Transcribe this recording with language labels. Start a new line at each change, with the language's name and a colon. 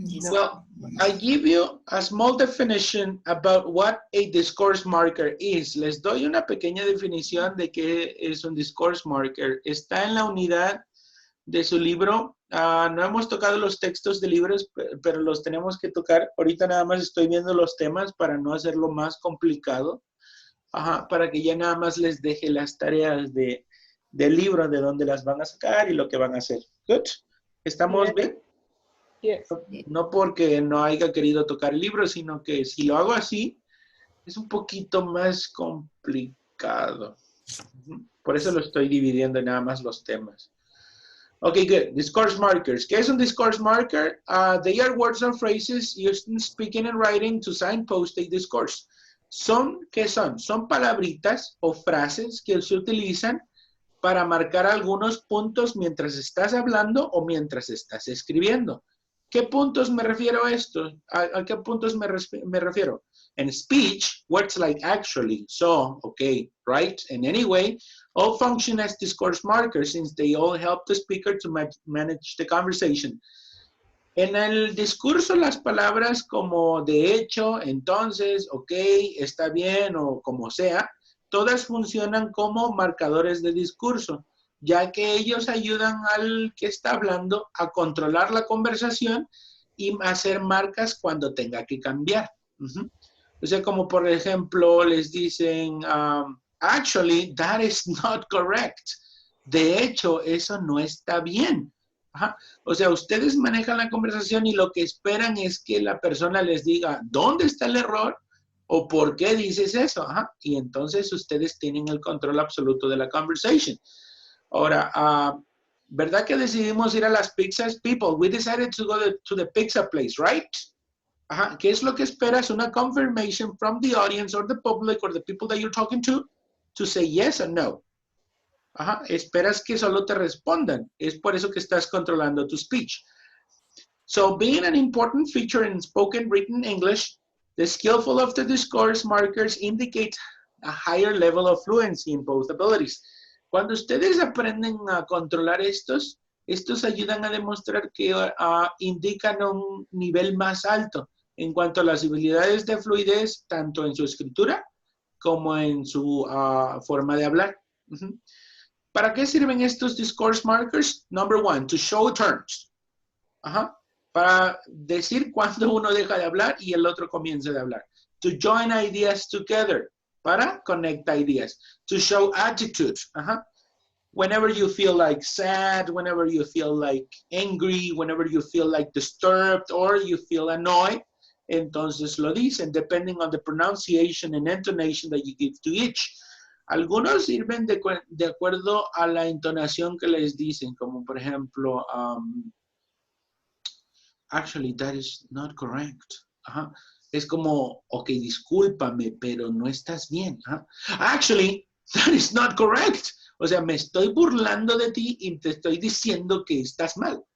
English: Well, I give you a small definition about what a discourse marker is.
Spanish: Les doy una pequeña definición de qué es un discourse marker. Está en la unidad de su libro. No hemos tocado los textos de libros, pero los tenemos que tocar. Ahorita nada más estoy viendo los temas para no hacerlo más complicado. Ajá, para que ya nada más les deje las tareas del libro, de dónde las van a sacar y lo que van a hacer. Good. ¿Estamos bien?
English: Yes.
Spanish: No porque no haya querido tocar el libro, sino que si lo hago así, es un poquito más complicado. Por eso lo estoy dividiendo en nada más los temas. Okay, good. Discourse markers. ¿Qué es un discourse marker?
English: They are words or phrases used in speaking and writing to signpost a discourse.
Spanish: ¿Qué son? Son palabritas o frases que se utilizan para marcar algunos puntos mientras estás hablando o mientras estás escribiendo. ¿Qué puntos me refiero a esto? ¿A qué puntos me refiero?
English: In speech, words like actually, so, okay, right, and anyway, all function as discourse markers since they all help the speaker to manage the conversation.
Spanish: En el discurso, las palabras como de hecho, entonces, ok, está bien o como sea, todas funcionan como marcadores de discurso, ya que ellos ayudan al que está hablando a controlar la conversación y hacer marcas cuando tenga que cambiar. O sea, como por ejemplo, les dicen,
English: actually, that is not correct.
Spanish: De hecho, eso no está bien. Ajá. O sea, ustedes manejan la conversación y lo que esperan es que la persona les diga dónde está el error o por qué dices eso. Ajá. Y entonces ustedes tienen el control absoluto de la conversation. Ahora, ¿verdad que decidimos ir a las pizzas?
English: People, we decided to go to the pizza place, right? Ajá.
Spanish: ¿Qué es lo que esperas? Una
English: confirmation from the audience or the public or the people that you're talking to say yes or no.
Spanish: Ajá. Esperas que solo te respondan. Es por eso que estás controlando tu speech.
English: So, being an important feature in spoken written English, the skillful of the discourse markers indicate a higher level of fluency in both abilities.
Spanish: Cuando ustedes aprenden a controlar estos ayudan a demostrar que indican un nivel más alto en cuanto a las habilidades de fluidez, tanto en su escritura como en su forma de hablar. ¿Para qué sirven estos discourse markers?
English: Number one, to show turns.
Spanish: Ajá. Para decir cuándo uno deja de hablar y el otro comienza de hablar.
English: To join ideas together.
Spanish: Para
English: connect ideas. To show attitudes. Ajá. Whenever you feel like sad, whenever you feel like angry, whenever you feel like disturbed or you feel annoyed,
Spanish: entonces lo dicen,
English: depending on the pronunciation and intonation that you give to each.
Spanish: Algunos sirven de acuerdo a la entonación que les dicen, como por ejemplo,
English: actually, that is not correct.
Spanish: Ajá. Es como, ok, discúlpame, pero no estás bien. Ajá.
English: Actually, that is not correct.
Spanish: O sea, me estoy burlando de ti y te estoy diciendo que estás mal.